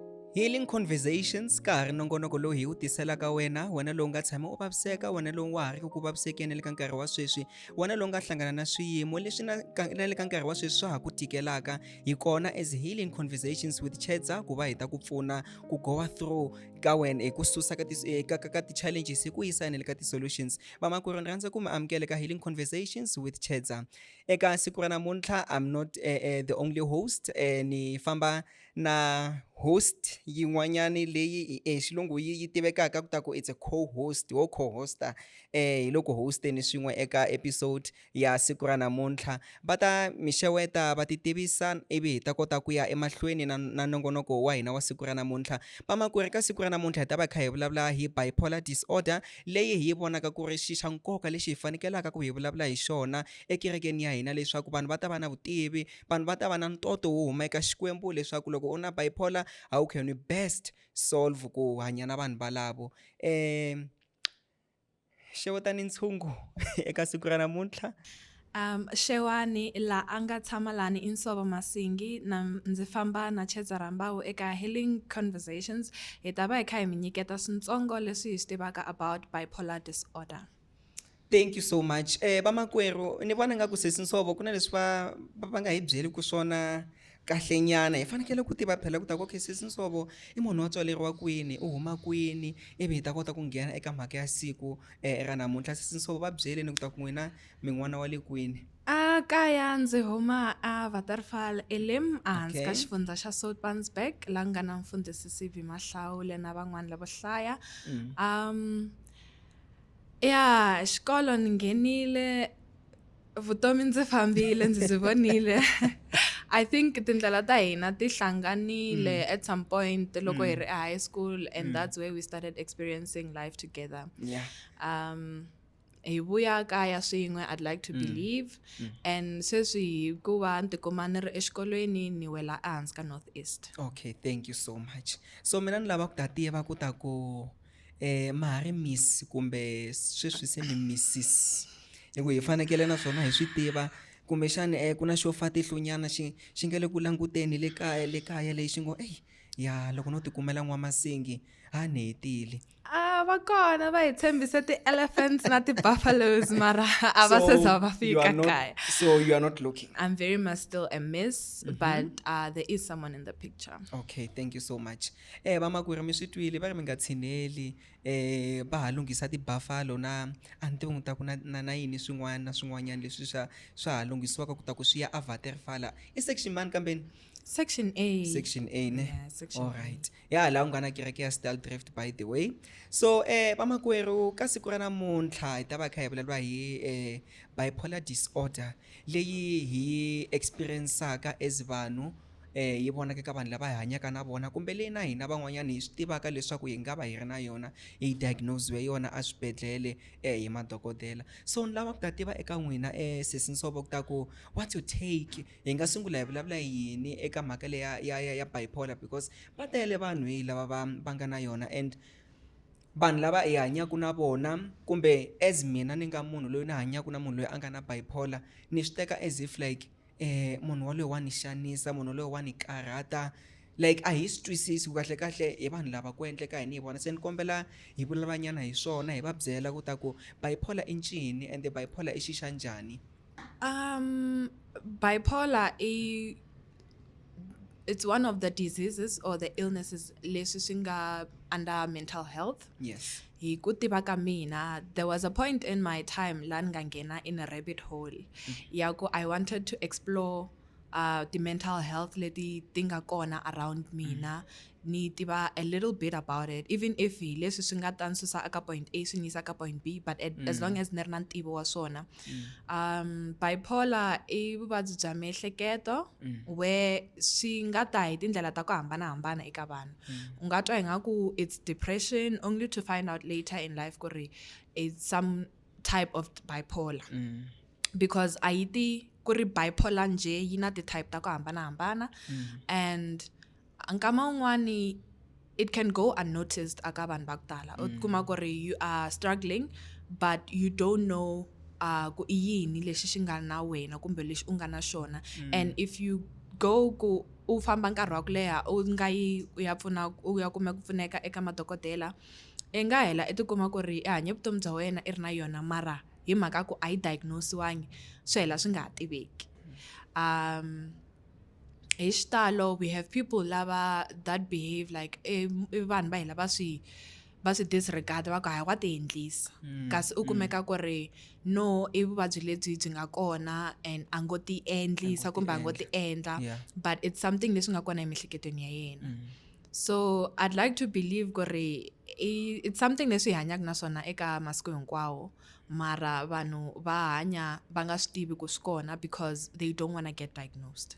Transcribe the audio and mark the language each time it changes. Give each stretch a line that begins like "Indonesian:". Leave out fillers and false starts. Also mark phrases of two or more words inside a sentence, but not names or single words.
Tsonga: Healing Conversations ka ha ri nongonoko lowu hi wu tiselaka wena lowu nga tshama u vaviseka, wena lowu wa ha ri ku vavisekeni le ka nkarhi wa sweswi, wena lowu nga hlangana na swiyimo leswi na le ka nkarhi wa sweswi swa ha ku tikelaka. Hi kona as Healing Conversations with Chedza ku va hi ta ku pfuna ku
English: goa through
Tsonga: ka wena hi ku susa ka ti-challenges hi ku yisa le ka ti-solutions. Vamakwerhu ni rhandza ku mi amukela ka Healing Conversations with Chedza. Eka siku ra namuntlha
English: I'm not the only host,
Tsonga: ni famba na host yin'wanyani leyi xilungu yi tivekaka ku ta ku
English: it's a co-host
Tsonga: wo co-hosta hi loko hosteni swin'we eka episode ya siku ra namuntlha va ta mi xeweta va ti tivisa ivi hi ta kota ku ya emahlweni na nongonoko wa hina wa siku ra namuntlha. Vamakwerhu ka siku ra namuntlha hi ta va kha hi vulavula hi
English: bipolar disorder
Tsonga: leyi hi vonaka ku ri xi xa nkoka lexi hi fanekelaka ku hi vulavula hi xona ekerekeni ya hina leswaku vanhu va ta va na vutivi, vanhu va ta va na ntoto wo huma eka Xikwembu leswaku loko u na
English: bipolar how can we best solve
Tsonga: ku hanya na vanhu valavo. Xewetani ntshungu eka siku ra namuntlha. Xewani la a nga tshama lani i Nsovo Masingi ndzi famba na Chedza Rambawu eka Healing Conversations. Hi ta va hi kha hi mi nyiketa swintsongo leswi hi swi tivaka
English: about bipolar disorder. Thank you so much.
Tsonga: Vamakwerhu ni vona nga ku sesi Nsovo ku na leswi va nga hi byeli ku swona kahlenyana hi fanekele ku tiva phela ku ta ku okay sesi Nsovo i munhu wa tswaleriwa kwini, u huma kwini, ivi hi ta kota ku nghena eka mhaka ya siku ra namuntlha. Sesi Nsovo va byeli ni ku ta ku n'wina mi n'wana wa le kwini. Kaya ndzi huma a Waterval Elim ehansi ka Okay. xifundza xa Soutpansberg laha nga na mfundhisi C.V. Mahlawule na van'wani lavo hlaya. Xikolo ni nghenile, vutomi ndzi fambile ndzi byi vonile.
English: I think
Tsonga: tindlela ta hina ti hlanganile
English: at some point
Tsonga: loko hi ri
English: high school and that's where we started experiencing life together.
Tsonga: Yeah. Hi vuya kaya swin'we
English: I'd like to believe and
Tsonga: sweswi hikuva ni tikuma ni ri exikolweni ni wela ehansi ka North East.
English: Okay, thank you so much.
Tsonga: So mina ni lava ku ta tiva ku ta ku ma ha ri miss kumbe sweswi se mi missis. Hi ku hi fanekele naswona hi swi tiva kumbexani ku na xo fa tihlunyana xi nga le ku languteni le kaya lexi ngo ya loko no tikumela n'wamasingi a ni hetile. Va kona va hi tshembise ti-elephants na ti-buffaloes mara a va se za va fika kaya.
English: So you are not looking. I'm very much still a miss, but there is someone in the picture. Okay, thank you so much.
Tsonga: Vamakwerhu mi swi twile va ri mi nga tshineli va ha lunghisa ti-buffalo na a ni tivi ta ku na yini swin'wana na swin'wanyana leswi swa ha lunghisiwaka ku ta ku swi ya a Waterval. I section mani kambeni?
English: Section A. Section A ne. Yeah, section All A. right.
Tsonga: Ya la ku nga na kereke ya Styldrift
English: by the way.
Tsonga: So vamakwerhu ka siku ra namuntlha hi ta va kha hi vulavula hi
English: bipolar disorder
Tsonga: leyi hi experience-aka as vanhu yi vonaka ka vanhu lava hi hanyaka na vona kumbe leyi na hina van'wanyana hi swi tivaka leswaku hi nga va hi ri na yona hi diagnose yona a swibedhlele hi madokodela. So ni lava ku ta tiva eka n'wina sesi Nsovo ku ta ku
English: what's your take,
Tsonga: hi nga sungula hi vulavula yini eka mhaka leyi ya bipolar because va tele vanhu hi lava va nga na yona and vanhu lava hi hanyaka na vona kumbe as mina ni nga munhu loyi ni hanyaka na munhu loyi a nga na bipolar ni swi teka
English: as if like
Tsonga: munhu waloye wa ni xanisa, munhu loyi wa ni karhata, like a hi swi twisisi kahle kahle hi vanhu lava ku endleka hi ni vona. Se ni kombela hi vulavulanyana hi swona hi va byela ku ta ku bipolar i ncini and bipolar i xi xa njhani.
English: Bipolar it's one of the diseases or the illnesses
Tsonga: leswi swi nga
English: under mental health. Yes.
Tsonga: Hi ku tiva ka mina,
English: there was a point in my time
Tsonga: la ni nga nghena
English: in a rabbit hole
Tsonga: ya ku
English: I wanted to explore the mental health
Tsonga: leti ti nga kona
English: around
Tsonga: mina, ni tiva
English: a little bit about it, even if
Tsonga: hi leswi swi nga ta ni susa aka
English: point A
Tsonga: swi ni yisa ka
English: point B, but as long as
Tsonga: ni ri na ntivo wa swona. Bipolar i vuvabyi bya miehleketo where swi nga ta hi tindlela ta ku hambanahambana eka vanhu. U nga twa ingaku
English: it's depression only to find out later in life
Tsonga: ku ri
English: it's some type of bipolar.
Tsonga: Because a yi ti ku ri bipolar nje yi na ti-type ta ku hambanahambana and nkama un'wani
English: it can go unnoticed
Tsonga: aka vanhu va ku tala. U kuma ku ri
English: you are struggling but you don't know
Tsonga: ku i yini lexi xi nga na wena kumbe lexi u nga na xona
English: and if you go
Tsonga: ku u famba nkarhi wa ku leha u nga yi u ya kuma ku pfuneka eka madokodela i nga hela i tikuma ku ri i hanye vutomi bya wena i ri na yona mara hi mhaka ku a yi diagnose-wangi swi hela swi nga ha tiveki. Hi xitalo
English: we have people
Tsonga: lava
English: that behave like
Tsonga: i vanhu va hela va swi disregard va ku hayi wa ti endlisa kasi u kumeka ku ri no i vuvabyi lebyi byi nga kona and a ngo ti endlisa kumbe a ngo ti endla
English: but it's something
Tsonga: leswi nga kona emiehleketweni ya yena.
English: So I'd like to believe
Tsonga: ku ri
English: it's something
Tsonga: leswi hi hanyaka na swona eka masiku hinkwawo mara vanhu va hanya va nga swi tivi ku swi kona
English: because they don't want to get diagnosed.